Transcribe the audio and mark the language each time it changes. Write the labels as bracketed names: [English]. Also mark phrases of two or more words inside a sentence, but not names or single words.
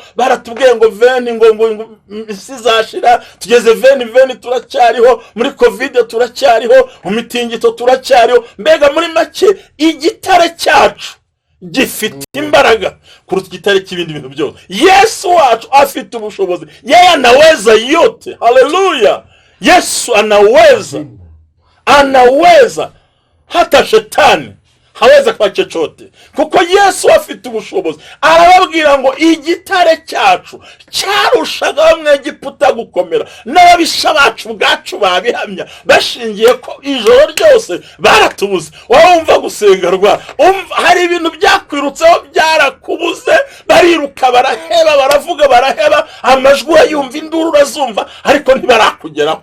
[Kinyarwanda] Baratubwiye ngo 20, ngo isi zashira, tugeze 20 turacyariho, muri covid turacyariho, umitingito turacyariho. Mbega muri make igitare cyacu gifite imbaraga kuruta igitare cy'ibindi bintu byose. Yesu wacu afite ubushobozi, [Swahili] yeye anaweza yote. Haleluya! Yesu anaweza hata shetani haweza kwa chochote, [Kinyarwanda] kuko Yesu afite ubushobozi. Arababwira ngo igitare cyacu cyarushaga Abanyegiputa gukomera, n'ababisha bacu bwacu babihamya, bashingiye ko ijoro ryose baratubuze. Wumva gusenga rwa, hari ibintu byakwirutseho byarakubuze, bariruka baraheba, baravuga baraheba, amajwi yumva, induru urazumva, ariko ntibarakugeraho.